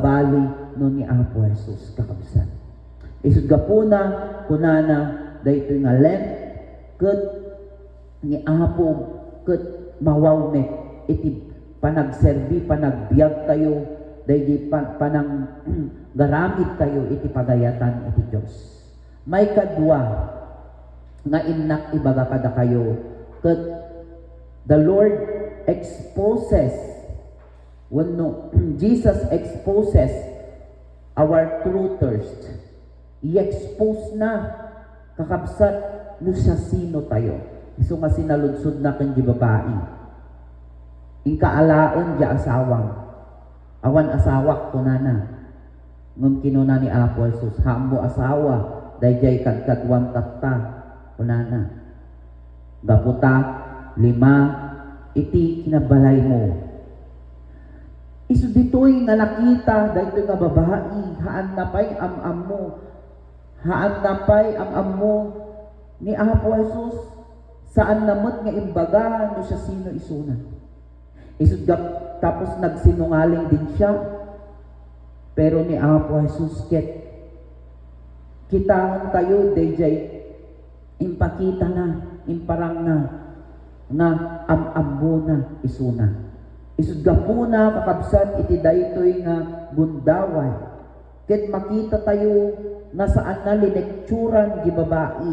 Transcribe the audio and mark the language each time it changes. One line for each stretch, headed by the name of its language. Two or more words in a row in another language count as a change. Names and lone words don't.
Iloko: bali no ni Apo Jesus kakabsat isud gapuna kunana daytoy nga lem ket ni Apo ket mawaw met iti panagserbi panagbiag tayo daydi panang garamit tayo iti pagayatan iti Dios may kadwa nga innak ibaga kada kayo ket
English: the Lord exposes Jesus exposes our true thirst
Iloko: i-expose na kakabsat no sa sino tayo isu nga sinaludsod na ken di babae inkaalaon di asawang awan asawak kunana ngem kinuna ni Apo Jesus hambo asawa dayjay kadkadwang tatta kunana gaputa 5 iti kinabalay mo Isu ditoy nga nakita daytoy nga babae, haan na pay am-am mo. Haan na pay am-am mo ni Apo Jesus. Saan namot nga imbaga no siya sino isuna.
Filipino: Isud tapos nagsinungaling din siya.
Iloko: Pero ni Apo Jesus ket kitaan tayo dayjay impakita na, imparang na am-am mo na isuna. Isud gapuna kakabsat iti daytoy nga gundaway. Ket makita tayo na saan na linekturan di babae.